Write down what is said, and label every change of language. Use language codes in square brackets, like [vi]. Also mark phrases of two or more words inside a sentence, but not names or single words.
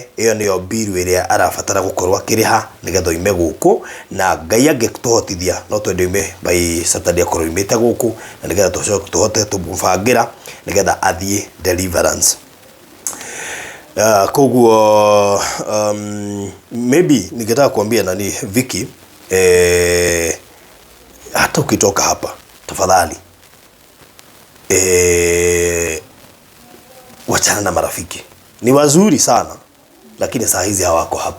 [ki] iyo niyo biru ĩrĩa arabatara gũkorwo akĩrĩha nĩgetha ime gũkũ na Ngai angĩtũhotithia no twende ime by Saturday akorwo imĩte gũkũ na nĩgetha tũhote tũmũbangira nĩgetha athiĩ deliverance. [sw] Koguo maybe ningetaka kuambia nani Vicky hata ukitoka hapa tafadhali wachana na marafiki. Ni wazuri sana lakini saa hizi hawako hapa.